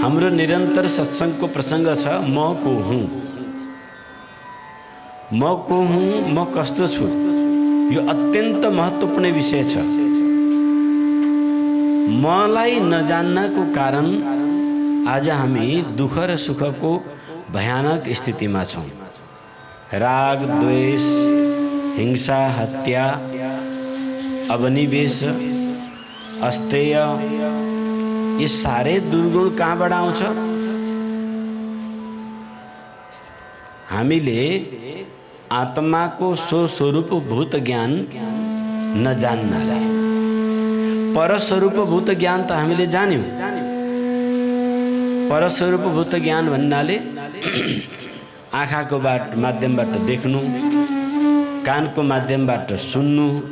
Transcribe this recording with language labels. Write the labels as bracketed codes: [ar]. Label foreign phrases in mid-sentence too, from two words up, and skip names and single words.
[ne] हाम्रो निरन्तर सत्सङ्गको प्रसङ्ग छ म को हुँ, म को हुँ, म कस्तो छु। यो अत्यन्त महत्त्वपूर्ण विषय छ। मलाई नजान्नको कारण आज हामी दुःख र सुखको भयानक स्थितिमा छौँ। राग, द्वेष, हिंसा, हत्या, अवनिवेश, अस्तेय, [hi] ये सारे दुर्गुण [ne] कहाँबाट आउँछ? हामीले आत्माको स्वस्वरूप भूत ज्ञान नजान्नाले। परस्वरूप भूत ज्ञान त हामीले जान्यौँ। परस्वरूप भूत ज्ञान भन्नाले आँखाको माध्यमबाट देख्नु, कानको माध्यमबाट सुन्नु,